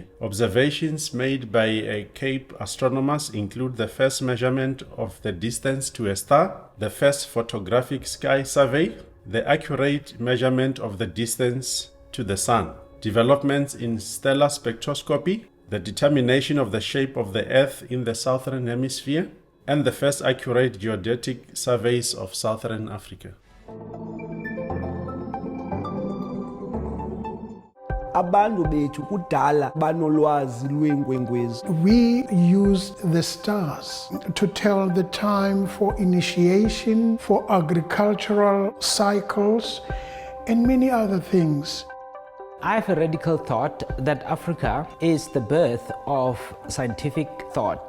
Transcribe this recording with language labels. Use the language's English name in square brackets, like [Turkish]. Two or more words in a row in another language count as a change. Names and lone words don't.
[English] Observations made by Cape astronomers include the first measurement of the distance to a star, the first photographic sky survey, the accurate measurement of the distance to the Sun, developments in stellar spectroscopy, the determination of the shape of the Earth in the Southern Hemisphere, and the first accurate geodetic surveys of Southern Africa. [Xhosa] Abantu bethu kudala banolwazi lweenkwenkwezi. [English] We use the stars to tell the time for initiation, for agricultural cycles, and many other things. I have a radical thought that Africa is the birth of scientific thought.